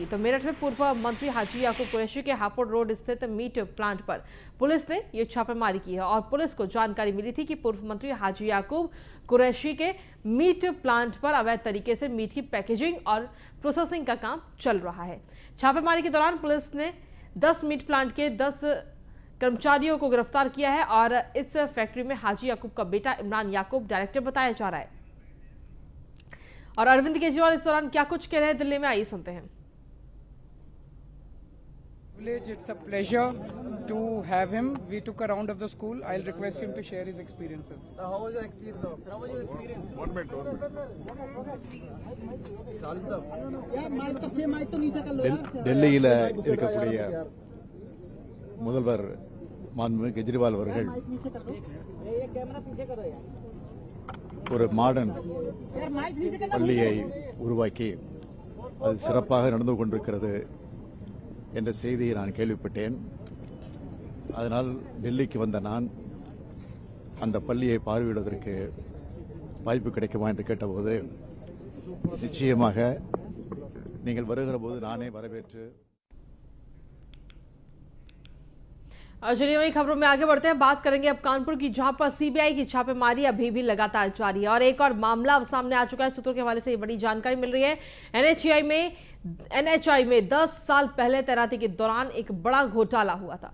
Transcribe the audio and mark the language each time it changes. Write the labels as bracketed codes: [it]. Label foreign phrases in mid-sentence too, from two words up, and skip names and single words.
[hi] तो मेरठ में पूर्व मंत्री हाजी याकूब कुरैशी के हापुड़ रोड स्थित मीट प्लांट पर पुलिस ने ये छापेमारी की है और पुलिस को जानकारी मिली थी कि पूर्व मंत्री हाजी याकूब कुरैशी के मीट प्लांट पर अवैध तरीके से मीट की पैकेजिंग और प्रोसेसिंग का काम चल रहा है। छापेमारी के दौरान पुलिस ने 10 मीट प्लांट के 10 कर्मचारियों को गिरफ्तार किया है और इस फैक्ट्री में हाजी याकूब का बेटा इमरान याकूब डायरेक्टर बताया जा रहा है। और अरविंद केजरीवाल इस दौरान क्या कुछ कह रहे हैं दिल्ली में, आइए सुनते हैं। [en] It's a pleasure to have him. We took a round of the school. I'll request him to share his experiences. How was your experience? Sir, how was your experience? One minute. [ta] டெல்லியில் இருக்கக்கூடிய முதல்வர் மாண்புமிகு கெஜ்ரிவால் அவர்கள் ஒரு மாடர்ன் பள்ளியை உருவாக்கி அது சிறப்பாக நடந்து கொண்டிருக்கிறது என்ற செய்தியை நான் கேள்விப்பட்டேன். அதனால் டெல்லிக்கு வந்த நான் அந்த பள்ளியை பார்வையிடுவதற்கு வாய்ப்பு கிடைக்குமா என்று கேட்டபோது நிச்சயமாக நீங்கள் வருகிற போது நானே வரவேற்று। [hi] चलिए वही खबरों में आगे बढ़ते हैं, बात करेंगे अब कानपुर की, जहां पर सीबीआई की छापेमारी अभी भी लगातार जारी है और एक और मामला सामने आ चुका है। सूत्रों के हवाले से ये बड़ी जानकारी मिल रही है। एनएचआई में 10 साल पहले तैनाती के दौरान एक बड़ा घोटाला हुआ था।